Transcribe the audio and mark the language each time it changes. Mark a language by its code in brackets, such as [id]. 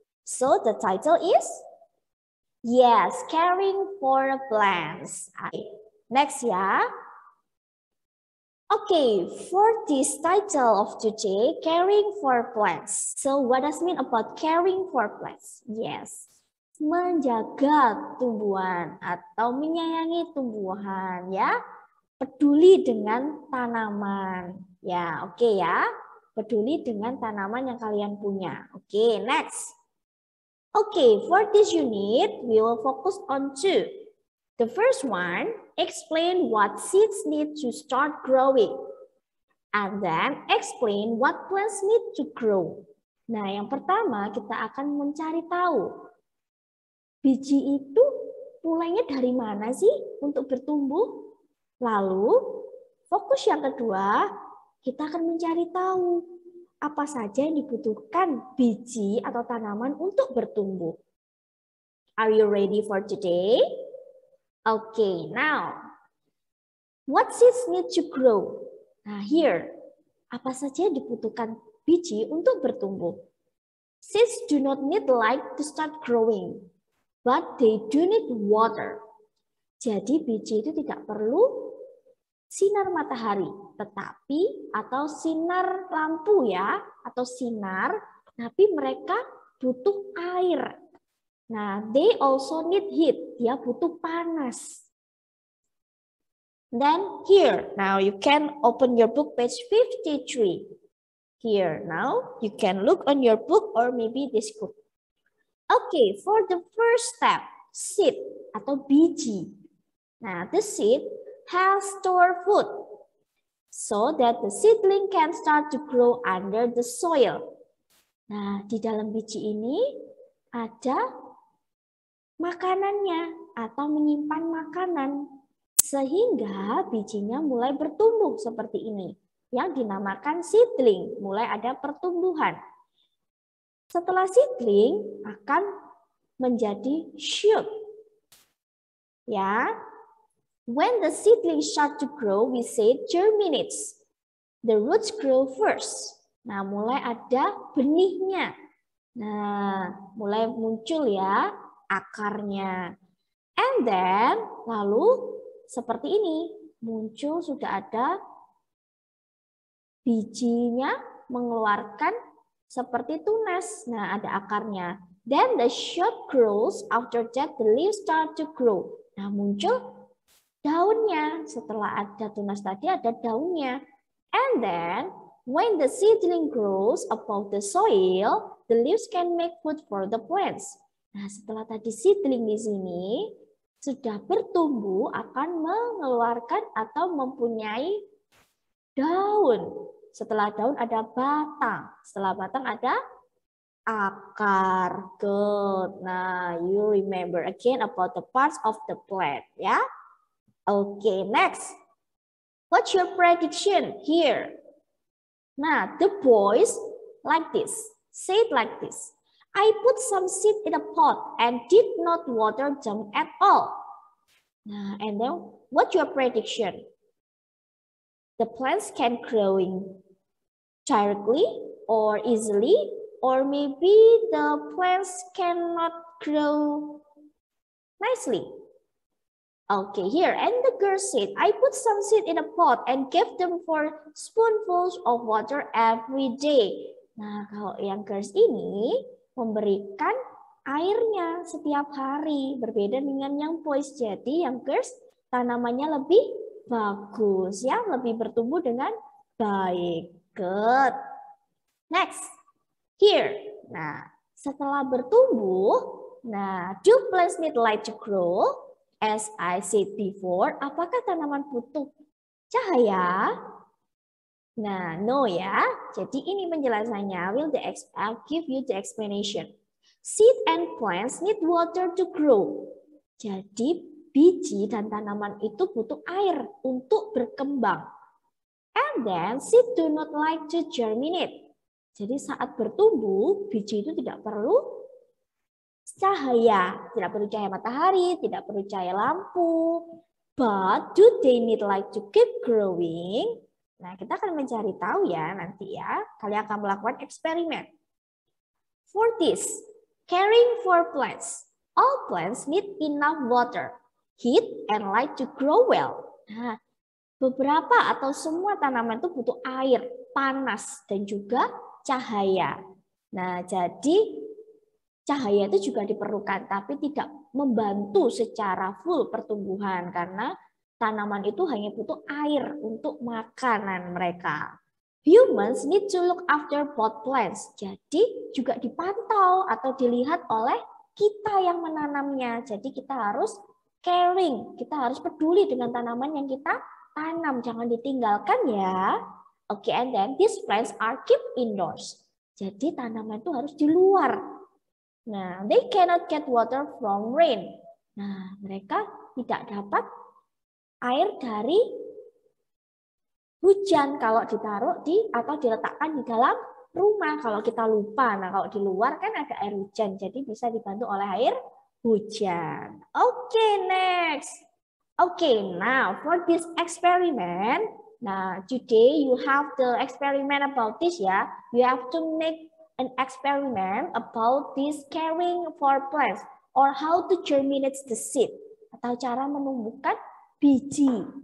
[en] So the title is, yes, caring for plants. Next ya. Okay, for this title of today, caring for plants. So what does it mean about caring for plants? [id] Yes, menjaga tumbuhan atau menyayangi tumbuhan ya. Peduli dengan tanaman. Ya, oke ya. Peduli dengan tanaman yang kalian punya. Oke, next. [en] Okay, for this unit, we will focus on two. The first one, explain what seeds need to start growing. And then explain what plants need to grow. [id] Nah, yang pertama kita akan mencari tahu. Biji itu mulainya dari mana sih untuk bertumbuh? Lalu, fokus yang kedua, kita akan mencari tahu apa saja yang dibutuhkan biji atau tanaman untuk bertumbuh. [en] Are you ready for today? Okay, now, what seeds need to grow? [id] Nah, here, apa saja yang dibutuhkan biji untuk bertumbuh? [en] Seeds do not need light to start growing, but they do need water. [id] Jadi biji itu tidak perlu sinar matahari, tetapi atau sinar lampu ya, atau sinar, tapi mereka butuh air. [en] Nah, they also need heat, [id] dia butuh panas. [en] Then here, now you can open your book page 53. Here, now you can look on your book or maybe this book. Okay, for the first step, seed [id] atau biji. [en] Nah, the seed has stored food so that the seedling can start to grow under the soil. [id] Nah, di dalam biji ini ada makanannya atau menyimpan makanan sehingga bijinya mulai bertumbuh seperti ini yang dinamakan seedling, mulai ada pertumbuhan. Setelah seedling akan menjadi shoot. Ya. [en] When the seedlings start to grow, we say germinates. The roots grow first. [id] Nah, mulai ada benihnya. Nah, mulai muncul ya akarnya. [en] And then, [id] lalu seperti ini, muncul sudah ada bijinya mengeluarkan seperti tunas. [en] Nah, [id] ada akarnya. [en] Then the shoot grows. After that, the leaves start to grow. [id] Nah, muncul daunnya. Setelah ada tunas tadi, ada daunnya. [en] And then, when the seedling grows above the soil, the leaves can make food for the plants. [id] Nah, setelah tadi seedling di sini, sudah bertumbuh akan mengeluarkan atau mempunyai daun. Setelah daun ada batang. Setelah batang ada akar. [en] Good. Nah, you remember again about the parts of the plant, ya. Okay, next. What's your prediction here? Nah, the boys like this. Say it like this. I put some seed in a pot and did not water them at all. Nah, and then what's your prediction? The plants can growing directly or easily, or maybe the plants cannot grow nicely. Okay, here, and the girl said, I put some seed in a pot and gave them 4 spoonfuls of water every day. [id] Nah, kalau yang girls ini memberikan airnya setiap hari, berbeda dengan yang boys. Jadi yang girls tanamannya lebih bagus, ya, lebih bertumbuh dengan baik. [en] Good. Next, here. Nah, [id] setelah bertumbuh, [en] nah, do plants need light to grow? As I said before, [id] apakah tanaman butuh cahaya? Nah, no ya. Jadi ini penjelasannya. [en] I'll give you the explanation. Seed and plants need water to grow. [id] Jadi biji dan tanaman itu butuh air untuk berkembang. [en] And then seed do not like to germinate. [id] Jadi saat bertumbuh, biji itu tidak perlu cahaya. Tidak perlu cahaya matahari, tidak perlu cahaya lampu. [en] But do they need light to keep growing? [id] Nah, kita akan mencari tahu ya nanti ya. Kalian akan melakukan eksperimen. [en] For this, caring for plants. All plants need enough water, heat, and light to grow well. [id] Nah, beberapa atau semua tanaman itu butuh air, panas, dan juga cahaya. Nah, jadi cahaya itu juga diperlukan, tapi tidak membantu secara full pertumbuhan karena tanaman itu hanya butuh air untuk makanan mereka. [en] Humans need to look after pot plants. [id] Jadi juga dipantau atau dilihat oleh kita yang menanamnya. Jadi kita harus caring, kita harus peduli dengan tanaman yang kita tanam, jangan ditinggalkan ya. [en] Oke, and then these plants are kept indoors. [id] Jadi tanaman itu harus di luar. [en] Nah, they cannot get water from rain. [id] Nah, mereka tidak dapat air dari hujan kalau ditaruh di atau diletakkan di dalam rumah. Kalau kita lupa, nah kalau di luar kan ada air hujan, jadi bisa dibantu oleh air hujan. [en] Okay, next. Okay, now for this experiment, now today you have the experiment about this ya. You have to make an experiment about this caring for plants or how to germinate the seed [id] atau cara menumbuhkan biji.